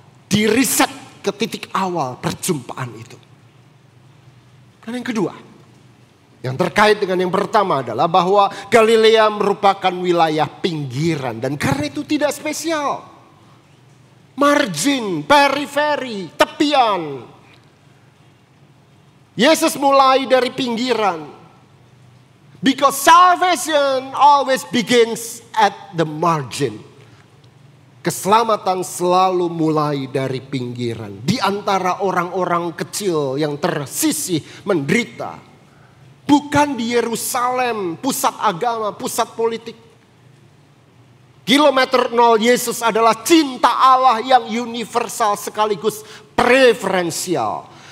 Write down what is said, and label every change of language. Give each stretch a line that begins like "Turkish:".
Indonesian: Di-reset ke titik awal perjumpaan itu. Dan yang kedua, yang terkait dengan yang pertama adalah bahwa Galilea merupakan wilayah pinggiran. Dan karena itu tidak spesial. Margin, periferi, tepian. Yesus mulai dari pinggiran.
English: Because salvation always begins at the margin.
Indonesian: Keselamatan selalu mulai dari pinggiran. Di antara orang-orang kecil yang tersisih menderita. Bukan di Yerusalem, pusat agama, pusat politik. Kilometer 0 Yesus adalah cinta Allah yang universal sekaligus preferensial.